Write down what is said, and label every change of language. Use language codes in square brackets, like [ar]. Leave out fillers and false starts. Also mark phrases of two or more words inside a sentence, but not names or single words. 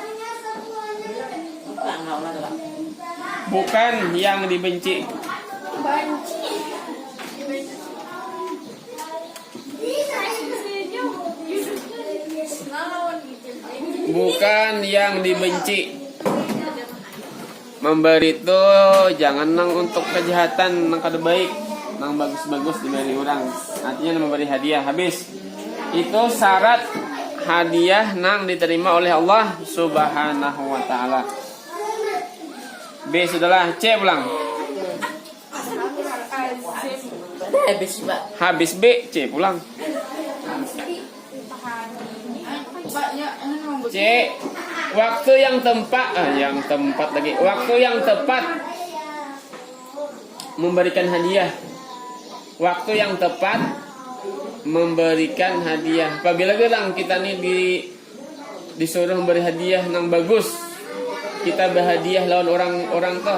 [id] Bukan yang dibenci. Bukan yang dibenci. [bjn] Memberi itu jangan nang untuk kejahatan, nang kada baik, nang bagus-bagus diberi orang. Artinya memberi hadiah habis. Itu syarat hadiah nang diterima oleh Allah [ar] Subhanahu wa taala. [id] B sudahlah, C pulang. Habis B, C pulang. C, waktu yang tepat, waktu yang tepat memberikan hadiah. Waktu yang tepat memberikan hadiah. [bjn] Apabila kita nih disuruh memberi hadiah yang bagus, kita berhadiah lawan orang toh.